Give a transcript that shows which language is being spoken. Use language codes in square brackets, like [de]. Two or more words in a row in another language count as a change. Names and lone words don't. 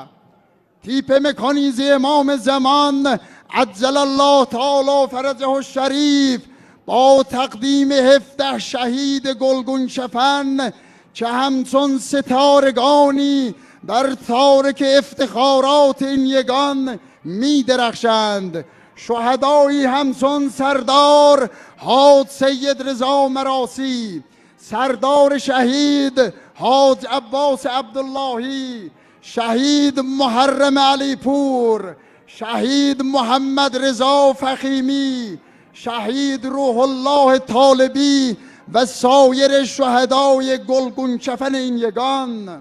[fa] تیپ مکانیزه امام زمان عجل الله تعالی فرجه الشریف با تقدیم 17 شهید گلگون شفن که همچون ستارگانی در تارک افتخارات این یگان می درخشند. شهدایی همچون سردار حاج سید رضا مراسی، سردار شهید حاج عباس عبداللهی، شهید محرم علی‌پور، شهید محمد رضا فخیمی، شهید روح‌الله طالبی و سایر شهدای گلگون‌کفن این یگان.